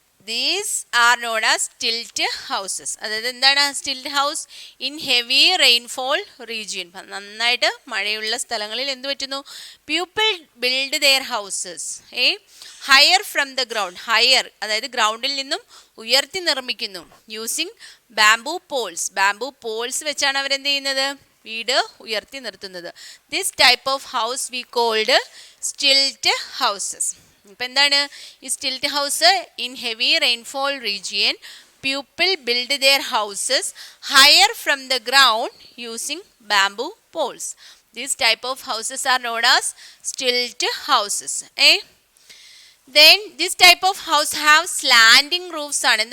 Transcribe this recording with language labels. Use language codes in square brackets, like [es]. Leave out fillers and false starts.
[en] These are known as stilt houses. [ml] അതായത് എന്താണ് [en] Stilt house? In heavy rainfall region. [ml] നന്നായിട്ട് മഴയുള്ള സ്ഥലങ്ങളിൽ എന്ത് പറ്റുന്നു? [en] People build their houses higher from the ground. [ml] Higher അതായത് ഗ്രൗണ്ടിൽ നിന്നും ഉയർത്തി നിർമ്മിക്കുന്നു. [en] Using bamboo poles. [ml] Bamboo Paul's വെച്ചാണ് അവരെന്ത് ചെയ്യുന്നത്? വീട് ഉയർത്തി നിർത്തുന്നത്. [en] This type of house we called stilt houses. [ml] ഇപ്പം എന്താണ് ഈ [en] Stilt house? In heavy rainfall region people build their houses higher from the ground using bamboo poles. These type of houses are known as stilt houses. Then this type of house have slanting roofs ആണ്.